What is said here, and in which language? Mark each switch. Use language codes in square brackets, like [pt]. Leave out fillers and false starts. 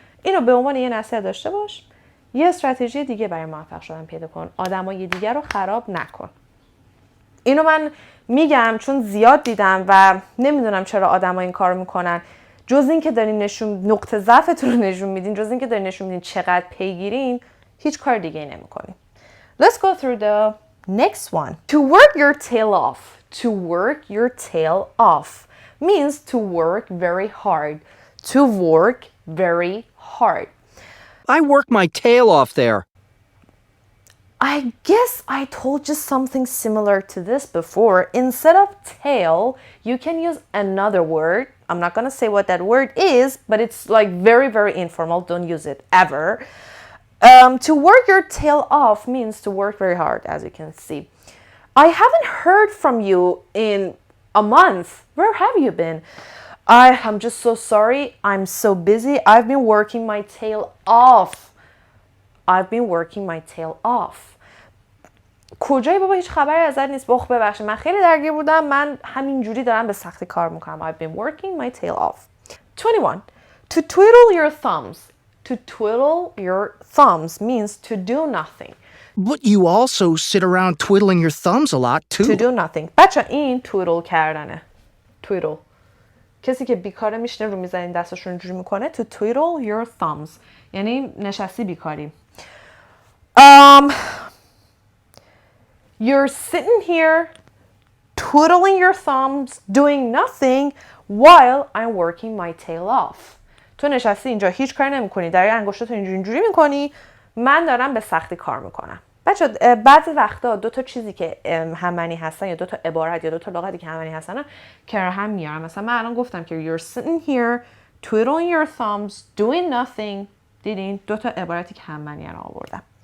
[fa] اینو به عنوان یه نصیحت داشته باش. یه استراتژی دیگه برای موفق شدن پیدا کن. آدمای دیگر رو خراب نکن. اینو من میگم چون زیاد دیدم و نمیدونم چرا آدما این کارو میکنن. جز این که دارین نقطه ضعفتون رو نشون میدین، جز این که دارین نشون میدین چقدر پیگیرین، هیچ کار دیگه نمیکنین. [en] Let's go through the next one. To work your tail off. To work your tail off means to work very hard. To work very hard. I work my tail off there. I guess I told you something similar to this before. Instead of tail, you can use another word. I'm not going to say what that word is, but it's like very, very informal. Don't use it ever. To work your tail off means to work very hard, as you can see. I haven't heard from you in a month. Where have you been? I'm just so sorry. I'm so busy. I've been working my tail off. I've been working my tail off. [fa] کجایی بابا؟ هیچ خبری ازت نیست. ببخشید من خیلی درگیر بودم. من همینجوری دارم به سختی کار میکنم. [en] I've been working my tail off. 21. To twiddle your thumbs. To twiddle your thumbs means to do nothing. But you also sit around twiddling your thumbs a lot too. To do nothing. [fa] بچه این twiddle کردنه. [en] Twiddle. [fa] کسی که بیکاره میشنه رو میزنین دستش رو اینجوری میکنه. [en] To twiddle your thumbs. [fa] یعنی نشستی بیکاری. [en] You're sitting here twiddling your thumbs, doing nothing while I'm working my tail off. [fa] تو نشستی اینجا هیچ کاری نمی‌کنی، داری انگشتاتو اینجوری می‌کنی، من دارم به سختی کار می‌کنم. بچه‌ها بعضی وقتا دو تا چیزی که هم معنی هستن یا دو تا عبارت یا دو تا لغتی که هم معنی هستن کنار هم میارم. مثلا من الان گفتم که [en] you're sitting here twiddling your thumbs, doing nothing. [fa] دیدین دو تا عبارتی که هم معنی رو آوردم.